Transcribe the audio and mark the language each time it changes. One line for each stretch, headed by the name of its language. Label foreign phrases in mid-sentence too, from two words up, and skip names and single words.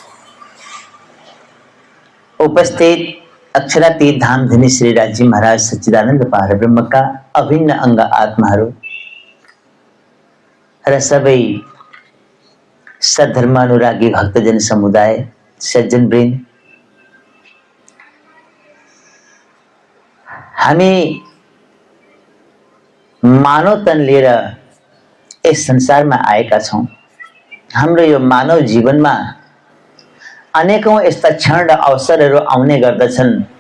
Hindi: उपस्थित अक्षरातीत धाम धनी श्री राज जी महाराज सच्चिदानंद पार ब्रह्म का अभिन्न अंग आत्मारो सभी सद्धर्मानुरागी भक्तजन समुदाय, सज्जन वृंद,
Nepali: हामी मानव तन लिएर यस संसारमा आएका छौं। हाम्रो यो मानव जीवनमा अनेकौं यस्ता क्षण र अवसरहरू आउने गर्दछन्।